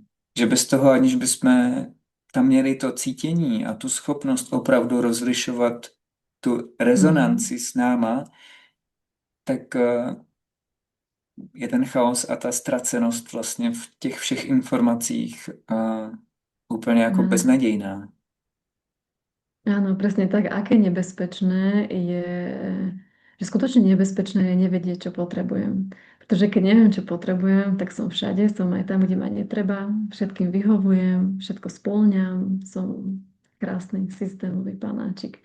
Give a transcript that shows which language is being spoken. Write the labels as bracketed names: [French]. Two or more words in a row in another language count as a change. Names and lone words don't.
[Czech] že bez toho, aniž bychom tam měli to cítění a tu schopnost opravdu rozlišovat tu Mm. rezonanci s náma, tak je ten chaos a ta ztracenost vlastně v těch všech informacích úplně jako [Slovak] Áno. [Czech] beznadějná. [Slovak] Áno, presne tak. Aké nebezpečné je, že skutočne nebezpečné je nevedieť, čo potrebujem. Pretože keď neviem, čo potrebujem, tak som všade, som aj tam, kde ma netreba, všetkým vyhovujem, všetko spĺňam, som krásny systémový panáčik.